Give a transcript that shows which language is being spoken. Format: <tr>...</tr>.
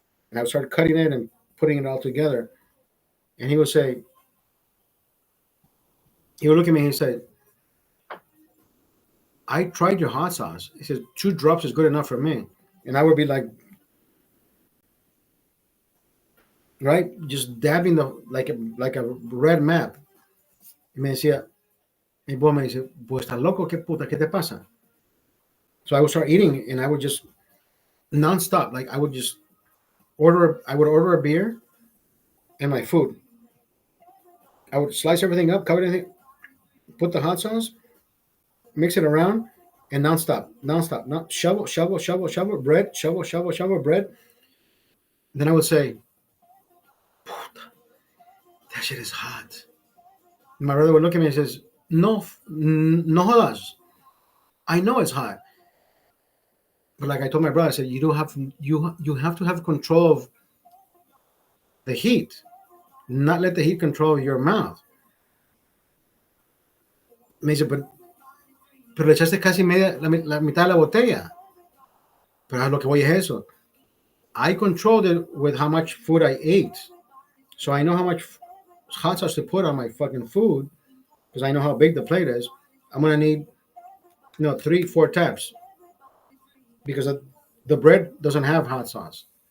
<en>And I would start cutting it and putting it all together. And he would look at me and he said, "I tried your hot sauce." He says, "2 drops is good enough for me." And I would be like, right, just dabbing the like a red map.</en> <es>Y me decía, mi boy me dice, pues estás loco, qué puta, qué te pasa?</es> <en>So I would start eating and I would just nonstop, like I would order a beer and my food. I would slice everything up, cover everything, put the hot sauce, mix it around, and nonstop, not shovel, shovel, shovel, shovel, bread, shovel, shovel, shovel, bread. Then I would say, that shit is hot. My brother would look at me and says,</en> <es>no, no jodas.</es> <en>I know it's hot. But like I told my brother, I said, you have to have control of the heat, not let the heat control your mouth.</en> <es>Me dice, pero le echaste casi media, la mitad de la botella. Pero a lo que voy es eso.</es> <en>I controlled it with how much food I ate. So I know how much hot sauce to put on my fucking food because I know how big the plate is. I'm going to need, 3, 4 taps because the bread doesn't have hot sauce.</en>